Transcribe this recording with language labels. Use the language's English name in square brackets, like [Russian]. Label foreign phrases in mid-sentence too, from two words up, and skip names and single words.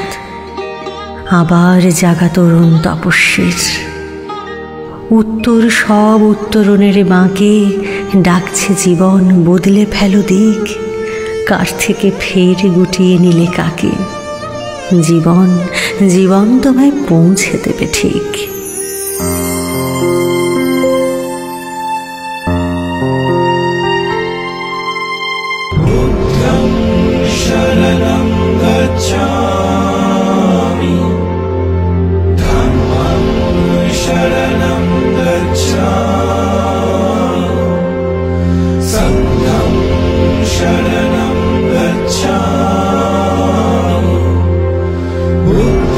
[Bangla] আবার জাগা তরুণ তপস্বীর উত্তর, সব উত্তরণের বাঁকে ডাকছে জীবন, বদলে ফেলো দিক। কার থেকে ফের গুটিয়ে নিলে কাকে? জীবন তোমায় পৌঁছে দেবে ঠিক। [Pali] বুদ্ধং শরণং গচ্ছামি, ধম্মং শরণং গচ্ছামি, সংঘং শরণং গচ্ছামি।